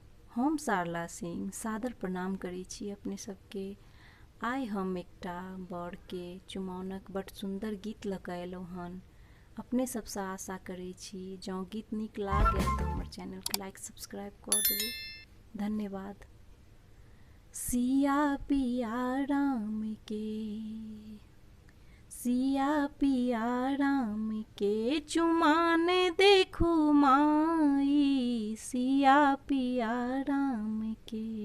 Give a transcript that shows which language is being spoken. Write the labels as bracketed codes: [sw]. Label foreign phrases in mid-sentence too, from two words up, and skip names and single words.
[mai] हम सरला सिंह सादर प्रणाम करै छी अपने सबके। आइ हम एकटा बड़के चुमाओनक बड़ सुंदर गीत लऽ कऽ अयलहुँ हन। अपने सबसँ आशा करै छी जँ गीत नीक लागय तऽ हमर चैनलके लाइक सब्सक्राइब कऽ देबै। धन्यवाद। सिया पिया राम के, सिया पिया राम के चुमान देखू माई, सिया पिया राम के।